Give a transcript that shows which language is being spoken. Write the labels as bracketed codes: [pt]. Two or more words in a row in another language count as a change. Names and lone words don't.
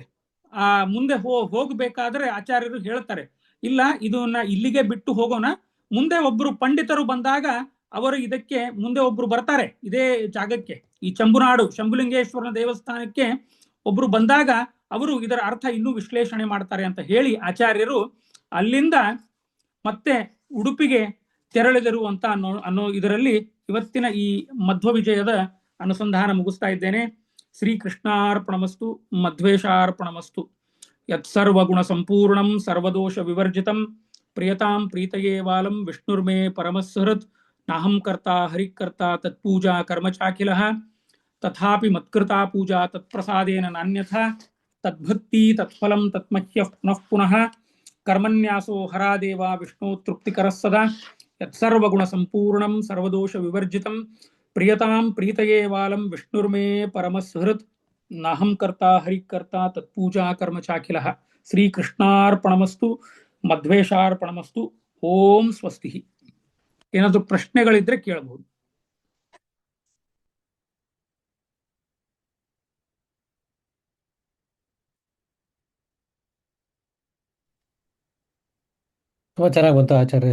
[kn] ಮುಂದೆ ಹೋಗಬೇಕಾದ್ರೆ ಆಚಾರ್ಯರು ಹೇಳ್ತಾರೆ, ಇಲ್ಲ ಇದನ್ನ ಇಲ್ಲಿಗೆ ಬಿಟ್ಟು ಹೋಗೋಣ, ಮುಂದೆ ಒಬ್ರು ಪಂಡಿತರು ಬಂದಾಗ ಅವರು ಇದಕ್ಕೆ ಮುಂದೆ ಒಬ್ರು ಬರ್ತಾರೆ, ಇದೇ ಜಾಗಕ್ಕೆ, ಈ ಚಂಬುನಾಡು ಶಂಭುಲಿಂಗೇಶ್ವರನ ದೇವಸ್ಥಾನಕ್ಕೆ ಒಬ್ರು ಬಂದಾಗ ಅವರು ಇದರ ಅರ್ಥ ಇನ್ನೂ ವಿಶ್ಲೇಷಣೆ ಮಾಡ್ತಾರೆ ಅಂತ ಹೇಳಿ ಆಚಾರ್ಯರು ಅಲ್ಲಿಂದ ಮತ್ತೆ ಉಡುಪಿಗೆ ತೆರಳಿದರು ಅಂತ ಅನ್ನೋ ಇದರಲ್ಲಿ ಇವತ್ತಿನ ಈ ಮಧ್ವ ವಿಜಯದ ಅನುಸಂಧಾನ ಮುಗಿಸ್ತಾ ಇದ್ದೇನೆ. [sa] ಶ್ರೀಕೃಷ್ಣಾರ್ಪಣಮಸ್ತು, ಮಧ್ವೇಶಾರ್ಪಣಮಸ್ತು. ಯತ್ಸರ್ವಗುಣ ಸಂಪೂರ್ಣಂ ಸರ್ವದೋಷ ವಿವರ್ಜಿತಂ ಪ್ರಿಯತಾಂ ಪ್ರೀತಯೇ ವಾಲಂ ವಿಷ್ಣುರ್ಮೇ ಪರಮಸ್ಸುಹೃತ್ ನಾಹಂ ಕರ್ತಾ ಹರಿಕರ್ತಾ ತತ್ಪೂಜಾ ಕರ್ಮಚಾಖಿಲಃ ತಥಾಪಿ ಮತ್ಕೃತಾ ಪೂಜಾ ತತ್ಪ್ರಸಾದೇನ ನಾನ್ಯಥಾ ತದ್ಭಕ್ತಿ ತತ್ಫಲಂ ತತ್ಮಹ್ಯಃ ಪುನಃ ಪುನಃ ಕರ್ಮನ್ಯಾಸೋ ಹರಾದೇವ ವಿಷ್ಣು ತೃಪ್ತಿಕರಃ ಸದಾ ಯತ್ಸರ್ವಗುಣ ಸಂಪೂರ್ಣಂ ಸರ್ವದೋಷ ವಿವರ್ಜಿತಂ ಪ್ರಿಯತಾಂ ಪ್ರೀತಯೇ ವಾಲಂ ವಿಷ್ಣುರ್ಮೇ ಪರಮಸ್ಸುಹೃತ್ ನಾಹಂ ಕರ್ತಾ ಹರಿಕರ್ತಾ ತತ್ಪೂಜಾ ಕರ್ಮಚಾಖಿಲಃ. ಶ್ರೀಕೃಷ್ಣಾರ್ಪಣಮಸ್ತು, ಮಧ್ವೇಶಾರ್ಪಣಮಸ್ತು. ಓಂ ಸ್ವಸ್ತಿ. [kn] ಏನಾದರೂ ಪ್ರಶ್ನೆಗಳಿದ್ರೆ ಕೇಳಬಹುದು. ತುಂಬಾ ಚೆನ್ನಾಗಿ ಬಂತು ಆಚಾರ್ಯ.